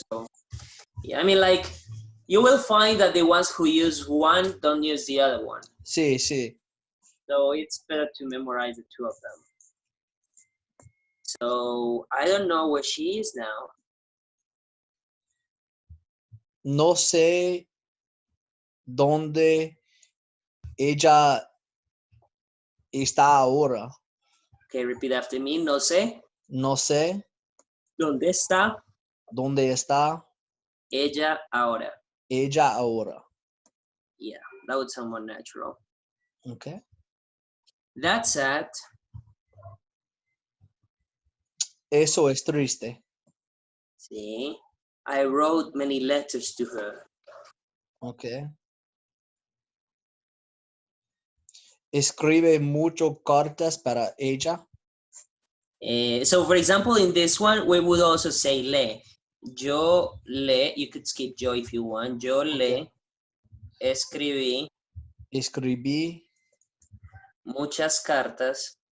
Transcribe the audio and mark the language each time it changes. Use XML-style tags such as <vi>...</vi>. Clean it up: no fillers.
<en>So yeah, I mean, like, you will find that the ones who use one don't use the other one.</en> <es>Sí.</es> <en>So it's better to memorize the two of them. So I don't know where she is now.</en> <es>No sé dónde ella está ahora.</es> <en>Okay, repeat after me.</en> <es>No sé. No sé ¿Dónde está? ¿Dónde está Ella ahora? ella ahora?</es> <en>Yeah, that would sound more natural. Okay. That's sad.</en> <es>Eso es triste.</es> <en>See, I wrote many letters to her. Okay.</en> <es>Escribe mucho cartas para ella.</es> <en>So, for example, in this one, we would also say le.</en> <es>Yo le,</es> <en>you could skip yo if you want.</en> <es>Yo le escribí muchas cartas.</es>